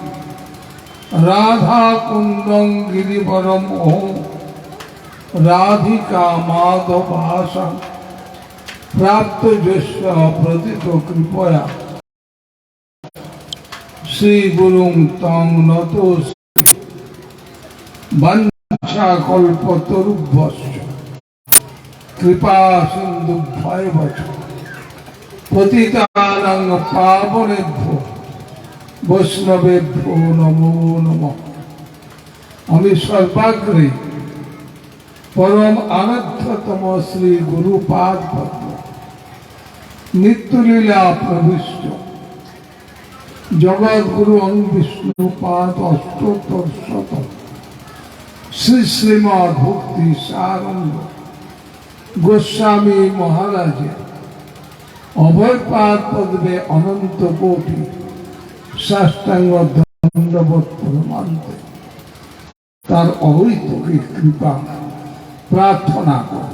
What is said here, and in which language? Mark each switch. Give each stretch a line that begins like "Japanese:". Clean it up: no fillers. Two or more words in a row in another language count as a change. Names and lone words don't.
Sanskrit: রাধা কুন্দং গিরিবরম ওম রাধিকা মাধবাসা প্রাপ্ত যস্য প্রতীত কৃপয়া শ্রী গুরুং তং নতোস্মি বাঞ্ছা কল্পতরুভ্যশ্চ কৃপা সিন্ধুভ্যৈব চ পতিতানাং পাবনেভ্যো বৈষ্ণবেভ্যো নমো নমঃ।
Bangla: আমি সর্বাগ্রে পরম আরাধ্যতম শ্রী গুরুপাদ পদ্ম নিত্যলীলা প্রবিষ্ট জগৎগুরু বিষ্ণুপাদ অষ্টোত্তর শতক শ্রী শ্রীমদ ভক্তি সারঙ্গ গোস্বামী মহারাজের অভয়পাদ পদ্মে অনন্ত কোটি সাষ্টাঙ্গ দণ্ডবৎ প্রমান্তে তার অহৈতুকী কৃপা প্রার্থনা করে।